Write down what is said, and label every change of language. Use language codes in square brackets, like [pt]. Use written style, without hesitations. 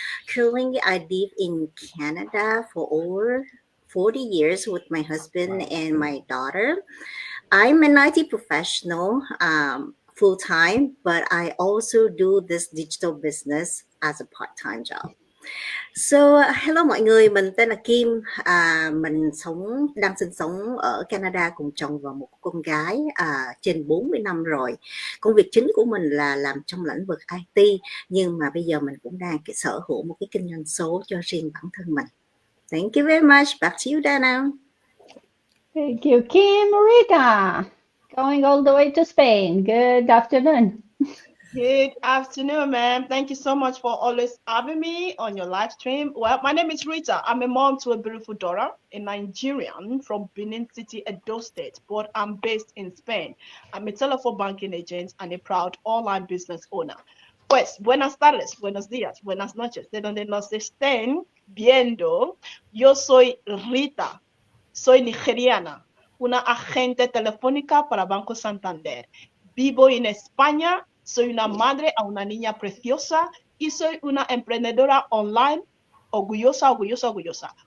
[en] Currently, I live in Canada for over 40 years with my husband and my daughter. I'm an IT professional full time, but I also do this digital business as a part time job. So, hello [vi] mọi người, mình tên là Kim, mình đang sinh sống ở Canada cùng chồng và một con gái trên 40 năm rồi. Công việc chính của mình là làm trong lĩnh vực IT, nhưng mà bây giờ mình cũng đang sở hữu một cái kinh doanh số cho riêng bản thân mình. [en] Thank you very much. Back to you, Dana. Thank you, Kim. Rita, going all the way to Spain. Good afternoon. Good afternoon, ma'am. Thank you so much for always having me on your live stream. Well, my name is Rita. I'm a mom to a beautiful daughter, a Nigerian from Benin City, Edo State, but I'm based in Spain. I'm a telephone banking agent and a proud online business owner. [es] Pues, buenas tardes, buenos días, buenas noches. De donde nos estén viendo, yo soy Rita. Soy nigeriana, una agente telefónica para Banco Santander. Vivo en España. Soy una madre a una niña preciosa y soy una emprendedora online orgullosa.